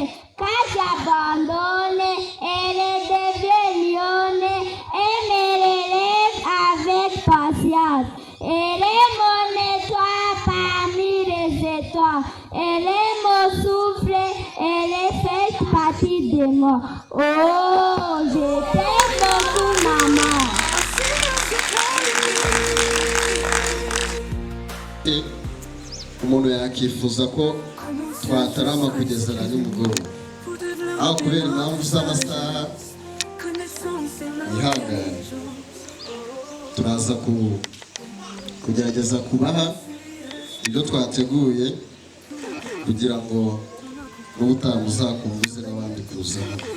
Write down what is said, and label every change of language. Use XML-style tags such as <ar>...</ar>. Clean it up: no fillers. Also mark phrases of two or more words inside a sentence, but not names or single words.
<fr>Quand j'abandonne, elle devient lionne et me relève avec patience. Elle est mon étoile parmi les étoiles. Elle est mon souffle, elle est faite partie de moi. Oh, je t'aime beaucoup, maman.</fr> <rw>Umuntu yakifuza ko twatarama kugeza na nimugoroba aho kubera impamvu z'amasaha yihangane turaza kugerageza kubaha ibyo twateguye kugira ngo n'ubutaha muzakumbuze n'abandi kuzana.</rw>